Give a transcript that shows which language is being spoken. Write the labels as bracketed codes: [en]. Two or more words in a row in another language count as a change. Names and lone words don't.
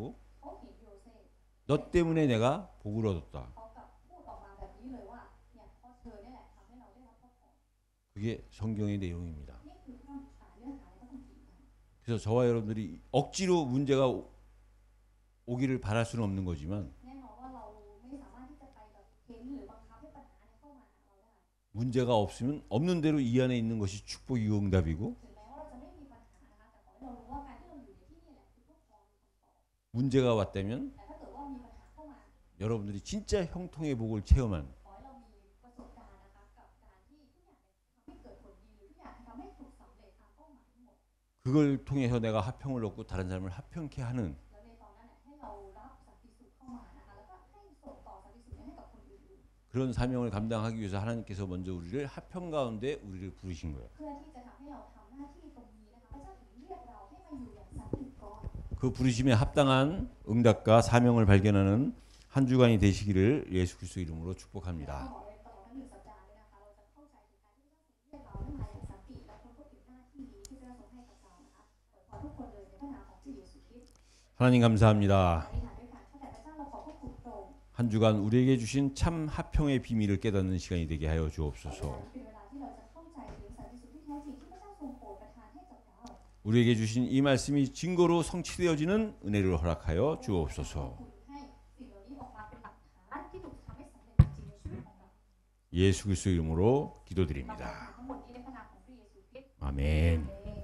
[th] เขาเห็นโยเซฟ [ko] 너 때문에 내가 복을 얻었다. [th] เขากลับพูดออกมาแบบนี้เลยว่าเนี่ยเพราะเธอเนี่ยแหละทำให้เราได้รับพระพร [ko] 그게 성경의 내용입니다. [th] นี่คือเรื่องเนื้อหาในพระคัมภีร์นะ [ko] 그래서 저와 여러분들이 억지로 문제가 오기를 바랄 수는 없는 거지만 [th] แน่นอนว่าเราไม่สามารถที่จะไปแบบเห็นหรือบังคับให้ปัญหาเนี่ยเข้ามาหาเราได้ [ko] 문제가 없으면 없는 대로 이 안에 있는 것이 축복 유응답이고 [th] ถึงแม้ว่าเราจะไม่มีปัญหานะคะรู้ว่าการที่เราอยู่ในที่นี่แหละคือเพื่อพรคำตอบ [ko] 문제가 왔다면 [th] แต่ถ้าเกิดว่ามีปัญหาเข้ามา [ko] 여러분들이 진짜 형통의 복을 체험한 [th] ขอให้เรามีประสบการณ์นะคะกับการที่ทุกอย่างทำให้เกิดผลดีหรือทุกอย่างทำให้ถูกสำเร็จตามเป้าหมายทั้งหมด [ko] 그걸 통해서 내가 화평을 얻고 다른 사람을 화평케 하는 [th] แล้วในตอนนั้นให้เรารับสันติสุขเข้ามานะคะแล้วก็ให้ส่งต่อสันติสุขนี้ให้กับคนอื่น [ko] 그런 사명을 감당하기 위해서 하나님께서 먼저 우리를 화평 가운데 우리를 부르신 거예요. [th] ๆเพื่อที่จะทำให้เราทำหน้าที่ตรงนี้นะคะพระเจ้าถึงเรียกเราให้มาอยู่อย่างสันติก่อน [ko] 그 부르심에 합당한 응답과 사명을 발견하는 한 주간이 되시기를 예수 그리스도 이름으로 [th] แล้วก็ [ko] 축복합니다. [th] ขอเลยตลอดทั้ง1 สัปดาห์เลยนะคะเราจะเข้าใจถึงการที่พระเจ้าทรงเรียกเราให้มาอย่างสันติและค้นพบถึงหน้าที่นี้ที่พระเจ้าทรงให้กับเรานะคะขอทุกคนเลยในพระนามของพระเยซูคริสต์ [ko] 하나님 감사합니다. [th] อธิษฐานด้วยกันข้าแต่พระเจ้าเราขอพระคุณพระองค์ [ko] 한 주간 우리에게 주신 참 화평의 비밀을 깨닫는 시간이 되게 하여 [th] เวลา [ko] 주옵소서. [th] นี้เป็นเวลาที่เราจะเข้าใจถึงสันติสุขที่แท้จริงที่พระเจ้าทรงโปรดประทานให้กับเรา [ko] 우리에게 주신 이 말씀이 증거로 성취되어지는 은혜를 허락하여 [th] ขอบ [ko] 주옵소서. [th] คุณให้สิ่งเหล่านี้ออกมาเป็นหลักฐานที่ถูกทำให้สำเร็จจริงในชีวิตของเรา [ko] 예수 그리스도 이름으로 [th] เราขอ [ko] 기도드립니다. [th] ทั้งหมดนี้ในพระนามของพระเยซูคริสต์ [ko] 아멘.